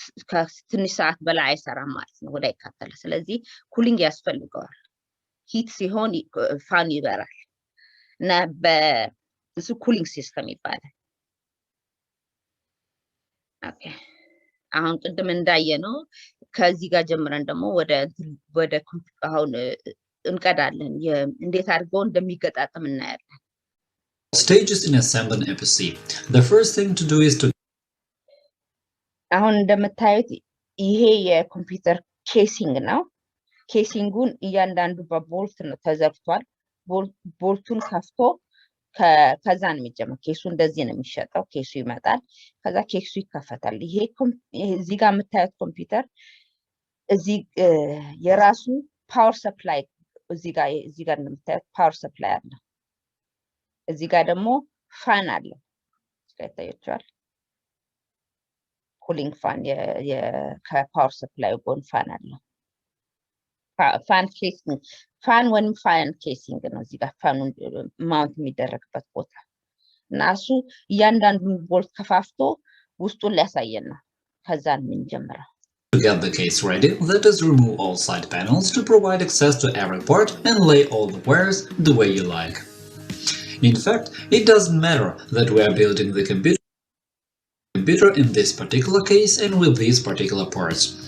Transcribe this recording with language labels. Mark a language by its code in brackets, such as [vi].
[am] ከትንሽ ሰዓት በላይ አይሰራም ማለት ነው ወደ ይቃጠላል ስለዚህ ኩሊንግ ያስፈልገዋል ሂት ሲሆን ፋን ይበራል እና በሱ ኩሊንግ ሲስተም ይባላል ኦኬ አሁን ቅድም እንዳየነው ከዚህ ጋር ጀምረን ደግሞ ወደ አሁን እንቀዳለን እንዴት አድርገው እንደሚገጣጠም እናያለን። [en] Stages in assembling a PC. The first thing to do is to [am] አሁን እንደምታዩት ይሄ የኮምፒውተር ኬሲንግ ነው። ኬሲንጉን እያንዳንዱ በቦልት ነው ተዘግቷል። ቦልቱን ከፍቶ ከዛ ነው የሚጀምረው። ኬሱ እንደዚህ ነው የሚሸጠው። ኬሱ ይመጣል፣ ከዛ ኬሱ ይከፈታል። ይሄ እዚህ ጋር የምታዩት ኮምፒውተር እዚህ የራሱ ፓወር ሰፕላይ እዚህ ጋር እንደምታዩት ፓወር ሰፕላይ አለ። እዚህ ጋር ደግሞ ፋን አለ። ይታያችኋል። ኩሊንግ ፋን ከፓወር ሰፕላይ ጎን ፋን አለ። ፋን ኬሲንግ ፋን ወይም ፋን ኬሲንግ ነው። እዚህ ጋር ፋኑ ማውንት የሚደረግበት ቦታ እና እሱ እያንዳንዱን ቦልት ከፋፍቶ ውስጡን ሊያሳየን ነው። ከዛ ነው የምንጀምረው። [en] To get the case ready, let us remove all side panels to provide access to every part and lay all the wires the way you like. In fact, it doesn't matter that we are building the computer in this particular case and with these particular parts.